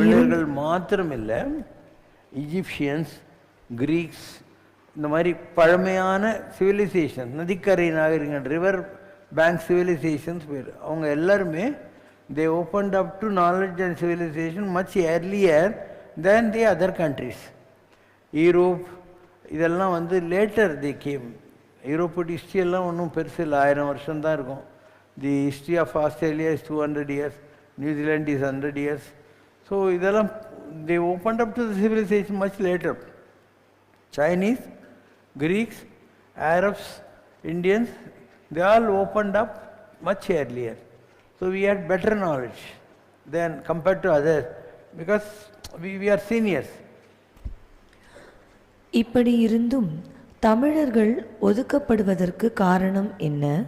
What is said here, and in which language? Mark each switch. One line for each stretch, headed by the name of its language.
Tamil: தமிழர்கள் மாத்திரமில்லை, ஈஜிப்சியன்ஸ், கிரீக்ஸ், இந்த மாதிரி பழமையான சிவிலைசேஷன், நதிக்கரை நாகரிகம், ரிவர் பேங்க் சிவிலைசேஷன்ஸ் பேர், அவங்க எல்லாருமே
English: they opened up to knowledge and civilization much earlier than the other countries.
Tamil: Europe இதெல்லாம் வந்து லேட்டர்
English: they came.
Tamil: யூரோப்போட ஹிஸ்ட்ரி எல்லாம் ஒன்றும் பெருசு இல்லை, 1000 வருஷம்தான் இருக்கும்.
English: The history of Australia is 200 years, New Zealand is 100 years. So
Tamil: இதெல்லாம்
English: they opened up to the civilization much later. Chinese, Greeks, Arabs, Indians, they all opened up much earlier. So we had better knowledge than compared to others because we are seniors.
Tamil: இப்படி இருந்தும் தமிழர்கள் ஒதுக்கப்படுவதற்கு காரணம் என்ன?